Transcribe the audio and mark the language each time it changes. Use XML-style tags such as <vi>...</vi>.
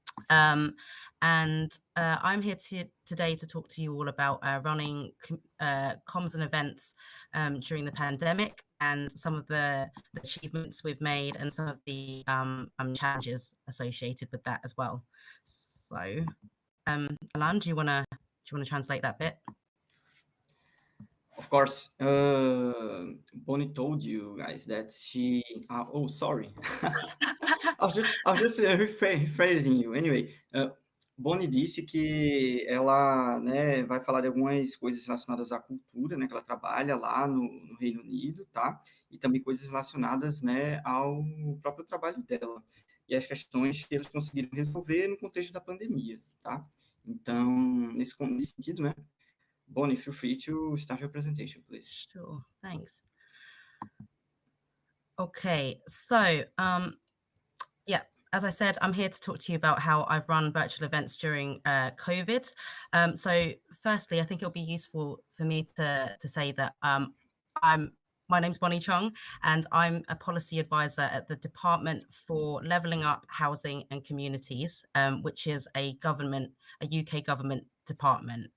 <en>I'm here today to talk to you all about running comms and events during the pandemic and some of the achievements we've made and some of the challenges associated with that as well. So, Alan, do you want to translate that bit? Of course, Bonny told you guys that she. Oh, sorry. I was just rephrasing you.</en> <pt>Anyway, Bonny disse que ela, né, vai falar de algumas coisas relacionadas à cultura, né, que ela trabalha lá no Reino Unido, tá? E também coisas relacionadas, né, ao próprio trabalho dela. E as questões que eles conseguiram resolver no contexto da pandemia, tá? Então, nesse sentido, né?</pt> <en>Bonny, feel free to start your presentation, please. Sure, thanks. Okay, so, yeah, as I said, I'm here to talk to you about how I've run virtual events during COVID. So firstly, I think it'll be useful for me to say that my name's Bonny Chung, and I'm a policy advisor at the Department for Levelling Up Housing and Communities, which is a UK government department.</en>